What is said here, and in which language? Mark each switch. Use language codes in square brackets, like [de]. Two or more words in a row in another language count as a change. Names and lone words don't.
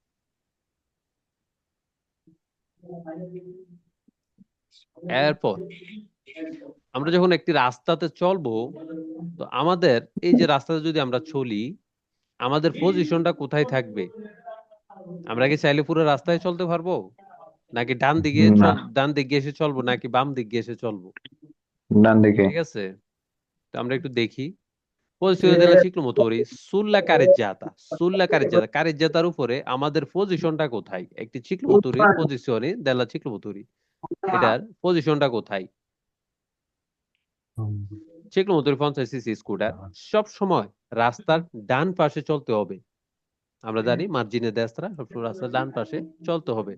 [bn] এরপর আমরা যখন একটি রাস্তাতে চলবো, তো আমাদের এই যে রাস্তাতে যদি আমরা চলি, আমাদের পজিশনটা কোথায় থাকবে? আমরা কি চাইলে পুরো রাস্তায় চলতে পারবো, নাকি না, ডান দিকে এসে চলবো, নাকি বাম দিকে এসে চলবো? ডান দিকে। ঠিক আছে, তো আমরা একটু দেখি। [it] Posizione della ciclomotori sulla careggiata, sulla careggiata, [bn] কারেজ্জাতার উপরে আমাদের পজিশনটা কোথায়? একটি চিক্লোমোটরির [it] posizione della ciclomotori, [bn] এটার পজিশনটা কোথায়? চিক্লোমোটরি 50 সিসি স্কুটার সব সময় রাস্তার ডান পাশে চলতে হবে। আমরা জানি [it] margine destra [bn] সবসময় রাস্তার ডান পাশে চলতে হবে।